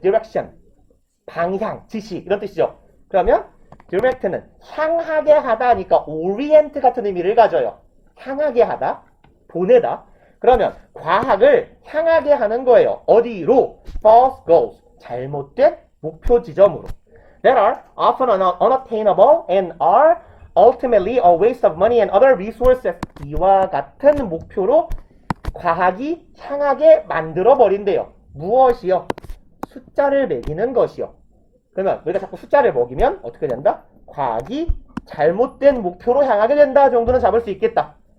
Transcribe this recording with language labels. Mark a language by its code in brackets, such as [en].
[ko] direction, 방향, 지시 이런 뜻이죠. 그러면 direct는 향하게 하다니까 orient 같은 의미를 가져요. 향하게 하다, 보내다. 그러면 과학을 향하게 하는 거예요. 어디로? [en] false goals, [ko] 잘못된 목표 지점으로. [en] that are often unattainable and are ultimately a waste of money and other resources. [ko] 이와 같은 목표로 과학이 향하게 만들어 버린대요. 무엇이요? 숫자를 매기는 것이요. 그러면 우리가 자꾸 숫자를 먹이면 어떻게 된다? 과학이 잘못된 목표로 향하게 된다 정도는 잡을 수 있겠다.